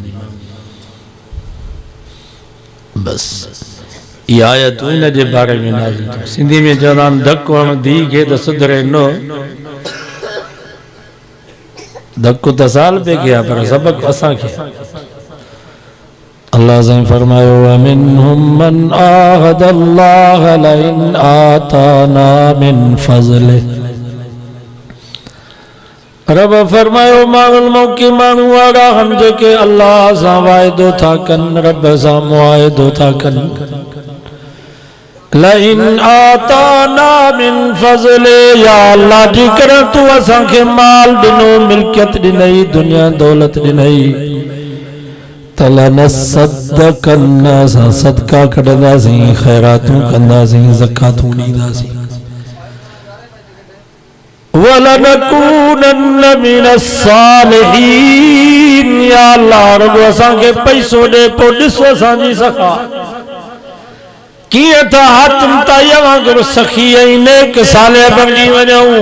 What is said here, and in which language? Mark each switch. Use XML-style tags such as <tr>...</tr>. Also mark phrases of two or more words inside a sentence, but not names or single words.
<sd>बसि इहा आयतूं इन जे बारे में नाज़िल थियूं। सिंधी में चवंदा आहिनि धकु हण धीउ खे त सुधरे न, धकु त साल पे गया पर सबक असांखे। अल्लाह साईं फरमायो</sd> <ar>منهم من عاهد الله لئن آتانا من فضله.</ar> <sd>रब फरमायो माण्हुनि मौके माण्हू वारा हम जेके अल्लाह सां वाइदो था कनि, रब सां मुआहिदो था कनि।</sd> <ar>لئن آتانا من فضله,</ar> <sd>या अल्लाह जी करे तू असांखे माल ॾिनो, मिल्कियत ॾिनई, दुनिया दौलत ॾिनई, तलनसद्दक़न, असां सदका कढंदासीं, ख़ैरातूं कंदासीं, ज़कातूं ॾींदासीं।</sd> <ar>ولنكونن من الصالحين,</ar> <sd>या अल्लाह रब असांखे पैसो ॾे पोइ ॾिसो असांजी सखा कीअं था हातिम ताईअ वांगुरु सखी ऐं नेक सालिह बणिजी वञूं।</sd>